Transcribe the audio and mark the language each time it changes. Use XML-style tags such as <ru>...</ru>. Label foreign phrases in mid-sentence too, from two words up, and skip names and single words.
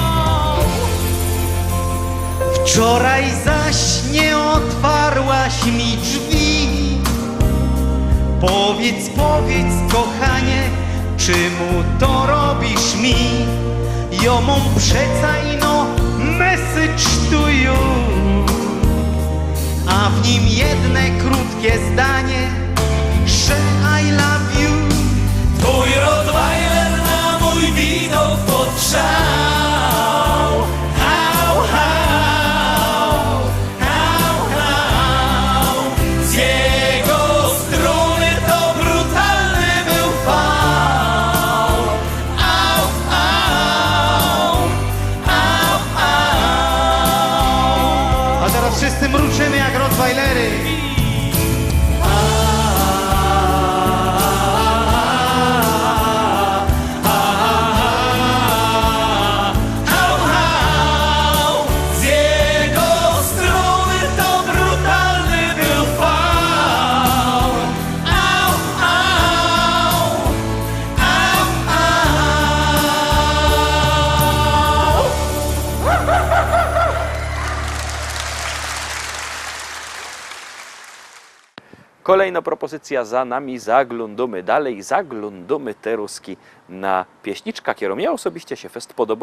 <pl>Wczoraj zaś nie otwarłaś mi drzwi. Powiedz, powiedz, kochanie, czemu to robisz mi? Ja mam przeca ino</pl> <en>message to you,</en> <pl>a w nim jedne krótkie zdanie, że</pl> <en>I love you.</en> <pl>Twój Rottweiler na mój widok potrzał. Hał, hał, hał, hał. Z jego strony to brutalny był fał. Au, au, au, au. A teraz wszyscy mruczymy jak Rottweilery. Hał, hał. Z jego strony to brutalny był fał. Au, au, au, au. Kolejna propozycja za nami, zaglądamy dalej, zaglądamy teraz na pieśniczka, którą ja osobiście się fest podoba.</pl>